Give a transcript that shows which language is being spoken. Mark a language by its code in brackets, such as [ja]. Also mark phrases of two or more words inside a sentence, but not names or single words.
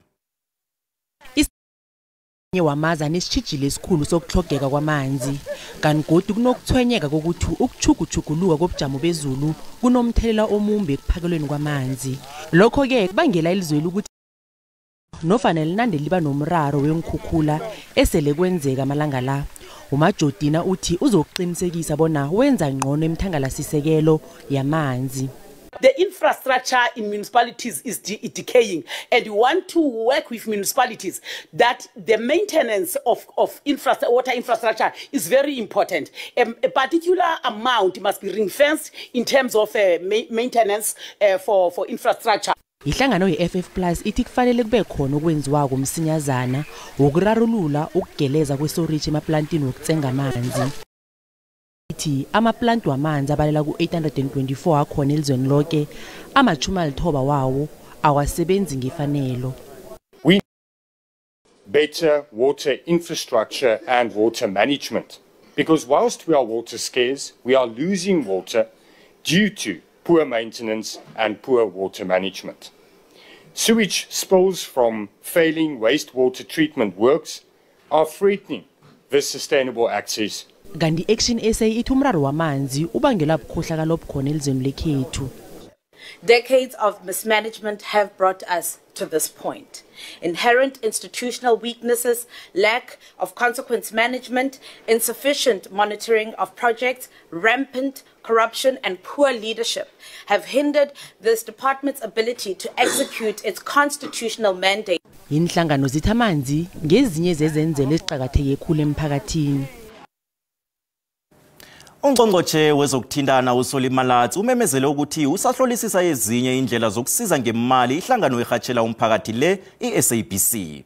[nr] Wamaza nesitshijile esikhulu sokuhlogeka kwamanzi kanti kodwa kunokuthwenyeka kokuthi ukuchuguchuguluka kobujamo bezulu kunomthelela omumbi ekuphakelweni kwamanzi. Lokho ke kubangela ilizweli ukuthi nofanele linande liba nomraro wenkhukhula esele kwenzeka amalanga la. uMajodina uthi uzokuqinisekisa bona wenza ngcono emthangalasisekelo yamanzi. [en] The infrastructure in municipalities is decaying, and we want to work with municipalities that the maintenance of water infrastructure is very important. A particular amount must be ring-fenced in terms of maintenance for infrastructure. [nr] Ihlangano ye-FF Plus ithi kufanele kube khona okwenziwa komsinyazana wokurarulula ukugeleza kwesorage emaplantini wokutsenga amanzi. Amaplanti wamanzi abalela ku-824 akhona elizweni lonke, ama-90 wawo awasebenzi ngefanelo. [en] We need better water infrastructure and water management, because whilst we are water scarce, we are losing water due to poor maintenance and poor water management. Sewage spills from failing wastewater treatment works are threatening this sustainable access. [nr] Gandhi Action SA ithi umraro wamanzi ubangela ubukhohlakalo obukhona elizweni lekhethu. [en] Decades of mismanagement have brought us to this point. Inherent institutional weaknesses, lack of consequence management, insufficient monitoring of projects, rampant corruption and poor leadership have hindered this department's ability to execute its constitutional mandate. [nr] Inhlangano zithi amanzi ngezinye zezenzelo eziqhakatheke khulu emphakathini. Ungqongqotjhe wezokuthintana uSoli Malatsi umemezele ukuthi usahlolisisa ezinye indlela zokusiza ngemali ihlangano ehatshela umphakathi le iSABC.